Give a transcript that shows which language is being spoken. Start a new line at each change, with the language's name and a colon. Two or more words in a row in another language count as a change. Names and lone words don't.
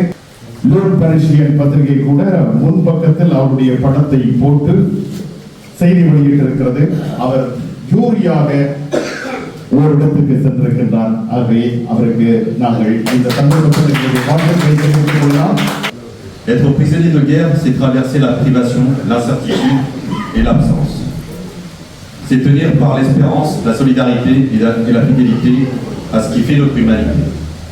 Tamil: லூட் பரிசியன் பத்திரிகை கூட முன்பக்கத்தில் அவருடைய படத்தை போட்டு செய்தி வெளியிட்டிருக்கிறது. அவர் ஜூரியாக ஒரு இடத்துக்கு சென்றிருக்கின்றார். ஆகவே அவருக்கு நாங்கள் இந்த சந்தர்ப்பத்தில் வாழ்த்துக்களை தெரிவித்துக் கொள்ளலாம்.
French: Être prisonnier de guerre, c'est traverser la privation, l'incertitude et l'absence. C'est tenir par l'espérance, la solidarité et la fidélité à ce qui fait notre humanité.